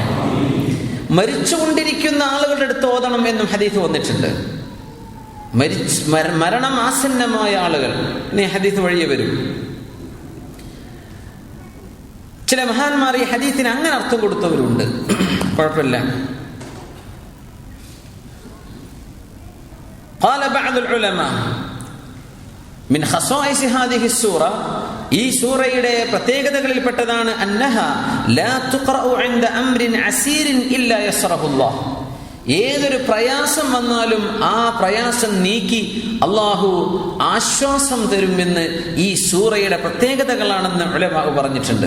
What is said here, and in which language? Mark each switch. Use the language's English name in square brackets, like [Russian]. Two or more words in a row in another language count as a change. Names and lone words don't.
[Malayalam] മരിച്ചുകൊണ്ടിരിക്കുന്ന ആളുകളുടെ അടുത്ത് ഓതണം എന്നും ഹദീസ് വന്നിട്ടുണ്ട്. മരണം ആസന്നമായ ആളുകൾ, ഇനി ഹദീസ് വഴിയെ വരും. ചില മഹാന്മാർ ഈ ഹദീസിന് അങ്ങനെ അർത്ഥം കൊടുത്തവരുണ്ട്, കുഴപ്പമില്ല. [Arabic] قال بعض العلماء من خصائص هذه السورة, [Malayalam] ഈ സൂറയുടെ പ്രത്യേകതകളിൽപ്പെട്ടതാണ് [Arabic] أنها لا تقرأ عند أمر عسير إلا يسره الله. [Malayalam] ഏതൊരു പ്രയാസം വന്നാലും ആ പ്രയാസം നീക്കി അള്ളാഹു ആശ്വാസം തരുമെന്ന് ഈ സൂറയുടെ പ്രത്യേകതകളാണെന്ന് ഉലമാ പറഞ്ഞിട്ടുണ്ട്.